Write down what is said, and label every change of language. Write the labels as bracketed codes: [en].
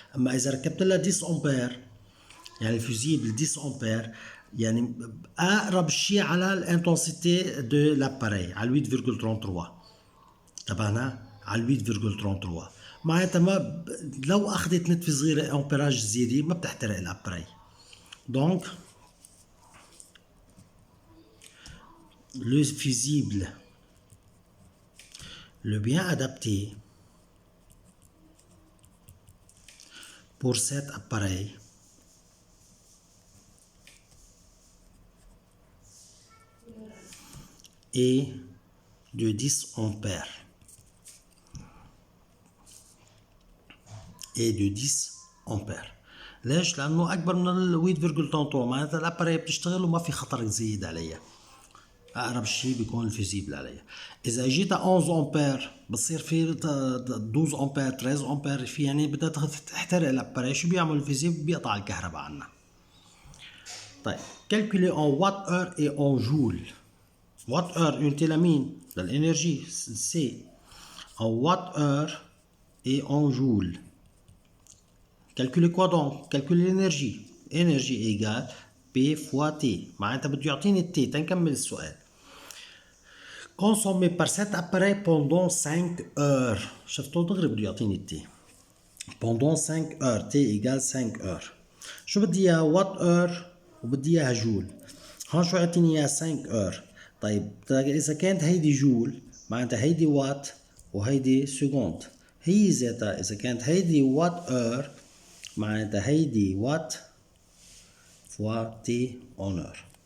[ar] أما إذا ركبت لها 10 أمبير يعني فيزيبل 10 أمبير يعني أقرب شيء على الانتنسيتي دو لاباري على 8.33 تبعنا على 8.33 معناتها ما لو أخذت نتفة صغيرة أمبيراج زيادة ما بتحترق الأباري. دونك [fr] le fusible le bien adapté pour cet appareil est de 10 ampères et de 10 أمبير. [ar] ليش؟ لأنه أكبر من ال 8.33 معناتها الأباري بتشتغل وما في خطر يزيد عليها. أقرب شيء بيكون الفيزيبل عليها. إذا اجيتها 11 أمبير بتصير في 12 أمبير 13 أمبير في يعني بدها تحترق الأباري، شو بيعمل الفيزيبل؟ بيقطع الكهرباء عنها. [fr] طيب calculer en watt heure et en joule. watt heure unité [ar] لمين؟ للإنرجي سي. [fr] en watt heure et en joule. calculer quoi donc؟ calculer l'énergie. énergie égale P fois T. [ar] معناتها بده يعطيني التي تنكمل السؤال. [fr] consommé par cet appareil pendant 5 heures. [ar] شفتوا دغري بده يعطيني التي. [fr] pendant 5 heures T égale 5 heures. [ar] شو بدي اياها؟ وات اور وبدي اياها جول. هون شو عطيني اياها؟ 5 heures. طيب اذا كانت هيدي جول معناتها هيدي وات وهيدي سكوند. هي ذاتها اذا كانت هيدي وات اور معناتها هيدي وات فوا تي اون اور.